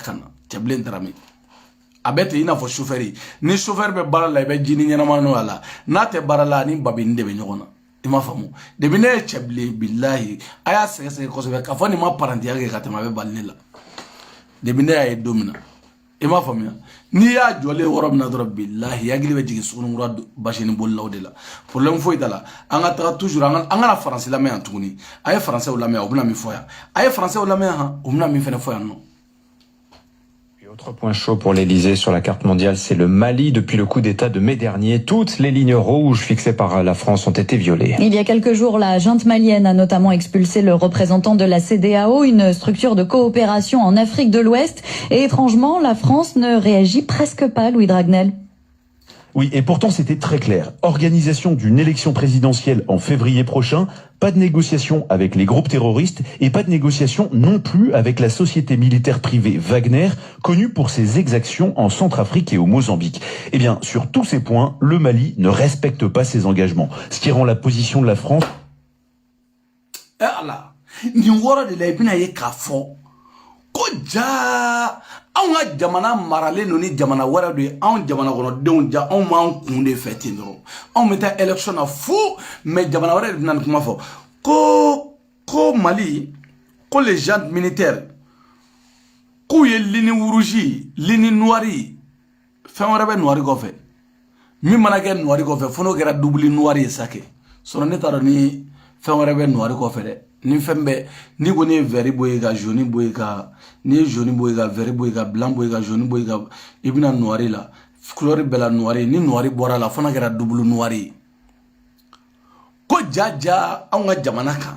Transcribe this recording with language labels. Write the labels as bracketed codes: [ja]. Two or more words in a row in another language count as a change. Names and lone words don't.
[bm] kana Cɛbilen Darame a bɛ ten i n'a fɔ chauffeur ni chauffeur bɛ baara la i bɛ jini ɲɛnama n'o a la n'a tɛ baara la ni babini de bɛ ɲɔgɔn na i m'a faamu depuis ne ye Cɛbilen bilahi a y'a sɛgɛsɛgɛ kosɛbɛ k'a fɔ nin ma parantiya kɛ ka tɛmɛ a bɛ bali ne la depuis ne y'a ye don min na i m'a faamuya n'i y'a jɔlen yɔrɔ min na dɔrɔn bilahi hakili bɛ jigin Sugunikura Bajeni bolilaw de la problème foyi t'a la an ka taga toujours an kana faransi lamɛn yan tuguni a ye faransɛw lamɛn u bɛna min fɔ yan a ye faransɛw lamɛn yan u bɛna min fɛnɛ fɔ yan nɔ. [fr] Autre point chaud pour l'Elysée sur la carte mondiale, c'est le Mali. Depuis le coup d'État de mai dernier, toutes les lignes rouges fixées par la France ont été violées. Il y a quelques jours, la junte malienne a notamment expulsé le représentant de la CEDEAO, une structure de coopération en Afrique de l'Ouest. Et étrangement, la France ne réagit presque pas, Louis Dragnel. Oui, et pourtant c'était très clair. Organisation d'une élection présidentielle en février prochain, pas de négociation avec les groupes terroristes et pas de négociation non plus avec la société militaire privée Wagner, connue pour ses exactions en Centrafrique et au Mozambique. Eh bien, sur tous ces points, le Mali ne respecte pas ses engagements, ce qui rend la position de la France... [bm] anw ka jamana maralen no ni jamana wɛrɛ de ye anw jamana kɔnɔdenw ja anw m'an kun de fɛ ten dɔrɔn anw bɛ taa élection na fu mais jamana wɛrɛ de bɛna nin kuma fɔ ko Mali ko [fr] les gens militaires [bm] k'u ye [fr] ligne rouge ligne noire [bm] fɛn wɛrɛ bɛ noire kɔfɛ min mana kɛ noire kɔfɛ fo n'o kɛra [fr] double noire [bm] ye sa kɛ sinon ne t'a dɔn ni fɛn wɛrɛ bɛ noire kɔfɛ dɛ ni fɛn bɛ ni ko ni ye vert bɔ yen ka jaune bɔ yen ka ni ye jaune bɔ yen ka vert bɔ yen ka blanc bɔ yen ka jaune bɔ yen ka i bɛna noire la couleur bɛɛ la noire ni noire bɔra la fo n'a kɛra [fr] double noire [bm] ye ko jaja anw ka jamana